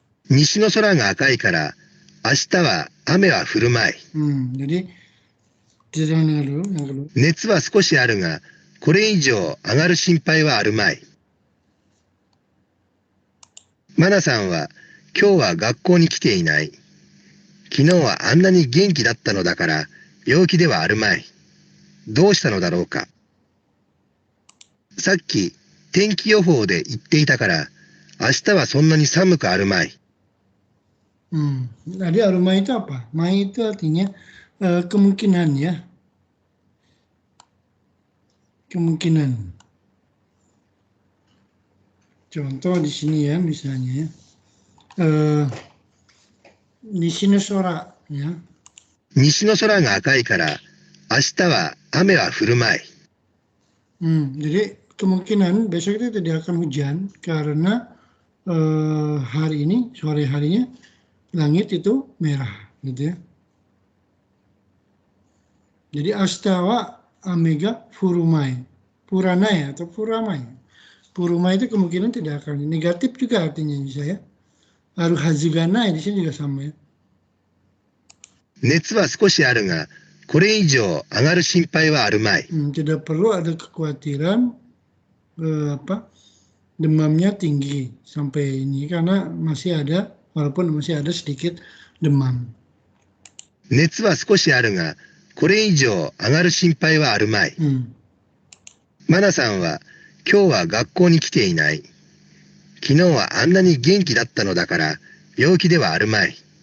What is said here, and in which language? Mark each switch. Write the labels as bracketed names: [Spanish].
[Japanese] 西の空が赤いから明日は雨は降るまい。 [Indonesian] Jadi jangan dengar dulu yang kedua. [Japanese] 熱は少しあるが、これ以上上がる心配はあるまい。マナさんは今日は学校に来ていない。昨日はあんなに元気だったのだから病気ではあるまい。どうしたのだろうか。さっき天気予報で言っていたから明日はそんなに寒くあるまい。 [Indonesian] Tadi arumai itu apa? Mai itu artinya kemungkinan ya. Kemungkinan. Contoh di sini ya, misalnya西の空ya. [Japanese] 西の空が赤いから、明日は雨は降るまい。 [Indonesian] Jadi kemungkinan besok itu tidak akan hujan karena hari ini, sore harinya, langit itu merah, gitu ya. Jadi [Japanese] ashita wa ame ga furumai. Puranai [Indonesian] atau [Japanese] puramai. [Indonesian] Purumai itu kemungkinan tidak akan. Negatif juga artinya bisa ya. [Japanese] Aru hazu ga nai [Indonesian] di sini juga sama ya. [Japanese] 熱は少しあるが、これ以上上がる心配はあるまい。 [Indonesian] Tidak perlu ada kekhawatiran demamnya tinggi sampai ini karena masih ada, walaupun masih ada sedikit demam. [Japanese] 熱は少しあるが、これ以上上がる心配はあるまい。マナさんは今日は学校に来ていない。昨日はあんなに元気だったのだから病気ではあるまい。